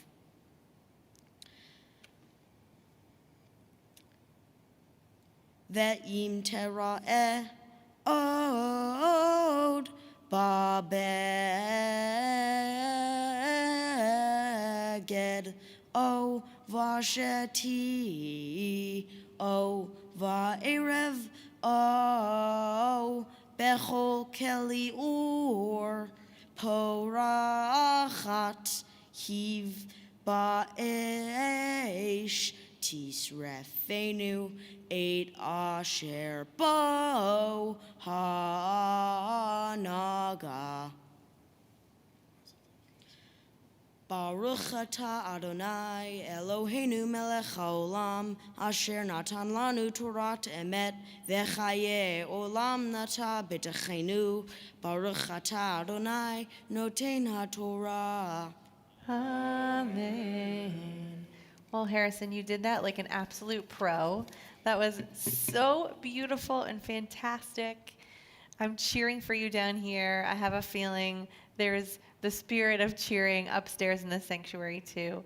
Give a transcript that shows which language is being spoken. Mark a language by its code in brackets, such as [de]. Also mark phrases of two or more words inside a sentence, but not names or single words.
[he] ואם תראה עוד בבגד או בשתי או בערב או בכל כלי עור פורחת היא באש תשרפנו את אשר בו הנגע. ברוך אתה ה' אלוהינו מלך העולם אשר נתן לנו תורת אמת וחיי עולם נטע בתוכנו. ברוך אתה ה' נותן התורה. Amen. [en] Well, Harrison, you did that like an absolute pro. That was so beautiful and fantastic. I'm cheering for you down here. I have a feeling there's the spirit of cheering upstairs in the sanctuary too.